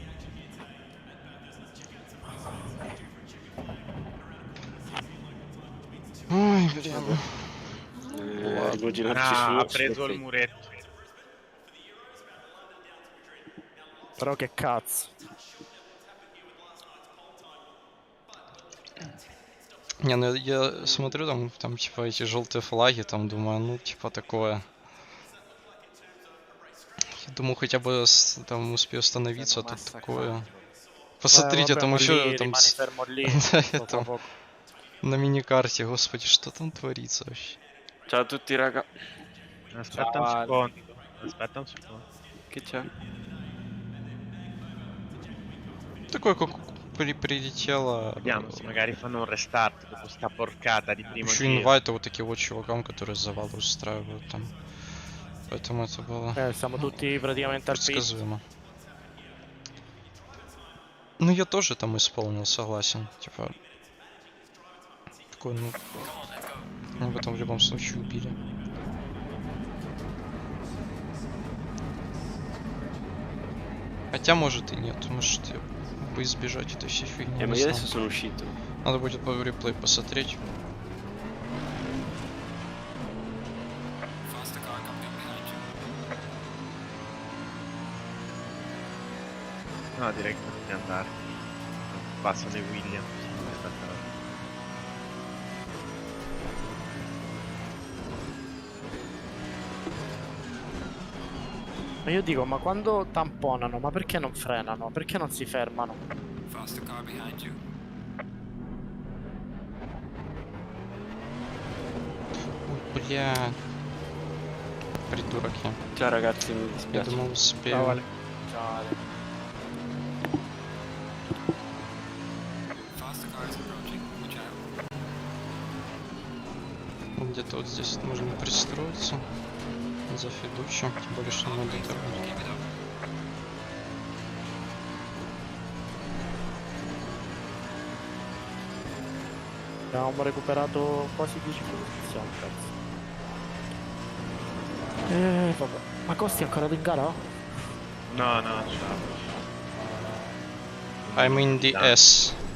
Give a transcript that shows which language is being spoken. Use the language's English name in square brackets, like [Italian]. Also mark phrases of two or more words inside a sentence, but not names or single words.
[Italian] Vediamo. Devo girarci su. Ha preso il muretto. Però che cazzo. [Russian] Не, ну я смотрю, там типа эти желтые флаги, там думаю, ну типа такое. Я думаю, хотя бы там успею остановиться, а тут такое. Посмотрите, там еще там да, там на миникарте, господи, что там творится вообще? [Italian] Ciao a tutti raga. Aspetta un secondo. Aspetta un secondo. Che c'è? [Russian] Такое, как прилетело. [Italian] Vediamo se magari fanno un restart dopo sta porcata di primo [Russian] Еще [Italian] giro. [Russian] инвайты вот такие вот чувакам, которые завал устраивают там. Поэтому это было [Italian] Siamo tutti praticamente al pit. [Russian] предсказуемо. Ну я тоже там исполнил, согласен. Типа. Такой, ну. Мы бы там в любом случае убили. Хотя может и нет, может бы избежать этой всей фигни. [Italian] Ma io adesso sono uscito. [Russian] Надо будет по реплей посмотреть. [Italian] No, direi che potete andare. Passano i Williams. Ma io dico, ma quando tamponano, ma perché non frenano? Perché non si fermano? [English] Faster car behind you. [Russian] Бля. Придурок я. [Italian] Ciao ragazzi, mi [Russian] Я [Italian] dispiace. [Russian] думал успею. [Italian] Ciao, Ale. Ciao Ale. [English] Faster car is approaching. Watch out. [Russian] Где-то вот здесь можно пристроиться. За Федуччо. Тем более, что надо это. [Italian] Abbiamo recuperato quasi 10 posizioni, penso. Vabbè. Ma Costi è ancora in gara? No, no, ciao. [English] I'm in the S.